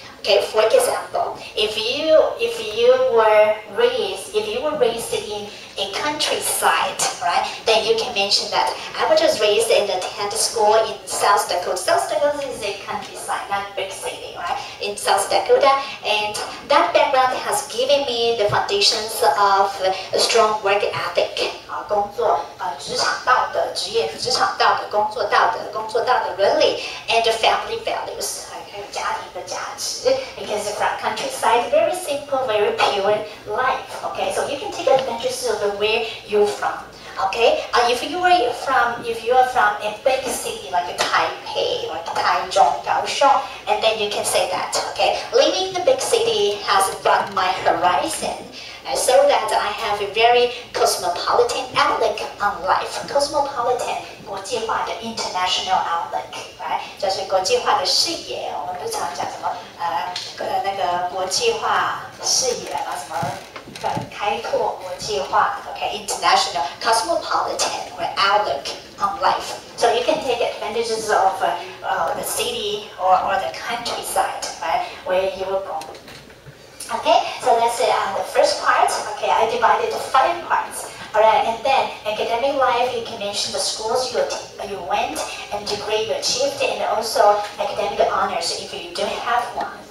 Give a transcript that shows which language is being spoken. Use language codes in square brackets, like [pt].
[en] Okay, for example, if you were raised in a countryside, right? Then you can mention that I was just raised and attended school in South Dakota. South Dakota is a countryside, not a big city, right? In South Dakota, and that background has given me the foundations of a strong work ethic. [zh] 工作职场道德、职业职场道德、工作道德伦理 [en] and family values. [zh] 还有家庭的价值 [en] because from countryside, very simple, very pure life. Okay, so you can take advantage of where you're from. Okay, if you are from a big city like Taipei or Taichung, Kaohsiung, and then you can say that. Okay, living in a big city has broadened my horizon. So that I have a very cosmopolitan outlook on life. Cosmopolitan [zh] 国际化的 [en] international outlook, right? [zh] 就是国际化的视野。我们不常讲什么那个国际化视野啊，什么开拓国际化 ， [en] okay, international cosmopolitan or outlook on life. So you can take advantages of the city or the countryside, right, where you were born. Okay, so that's the first part. Okay, I divided to 5 parts. Alright, and then academic life, you can mention the schools you went and degree you achieved, and also academic honors if you do have one.